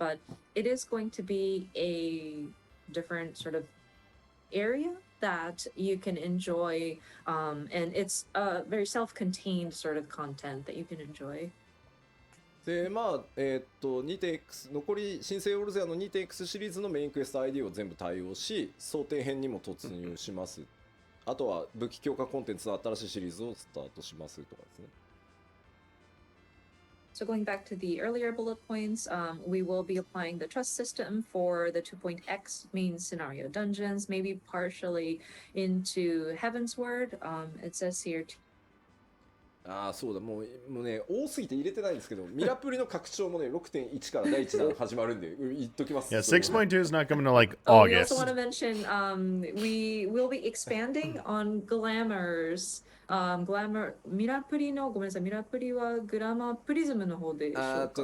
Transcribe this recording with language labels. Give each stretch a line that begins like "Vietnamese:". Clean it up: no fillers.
English: But it is going to be a different sort of area that you can enjoy, and it's a very self-contained sort of content that you can enjoy.
Japanese: でまあ2.x 残り新生オルゼアの 2.x シリーズのメインクエスト ID を全部対応し、想定編にも突入します。あとは武器強化コンテンツの新しいシリーズをスタートしますとかですね。
English: So going back to the earlier bullet points, we will be applying the trust system for the 2.x main scenario dungeons, maybe partially into Heaven's Word. It says here.
Japanese: ああそうだもうね多すぎて入れてないんですけど、ミラプリの拡張もね 6.1 から第1弾始まるんで言っときます。
English: Yeah, 6.2 is not coming to like We August. also want to mention we will be expanding on glamours.
Japanese: Glamour ミラプリのごめんなさい、ミラプリはグラマープリズムの方でしょうか。